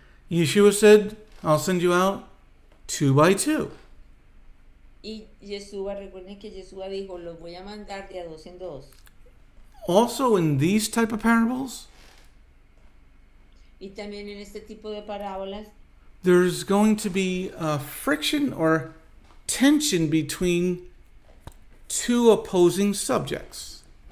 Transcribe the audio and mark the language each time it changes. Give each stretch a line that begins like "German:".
English: Yeshua said, I'll send you out 2 by 2.
Spanish: Y Yeshua, recuerden que Yeshua dijo, los voy a mandar de a 2 en 2.
English: Also in these type of parables,
Spanish: Y también en este tipo de parábolas,
English: there's going to be a friction or tension between 2 opposing subjects.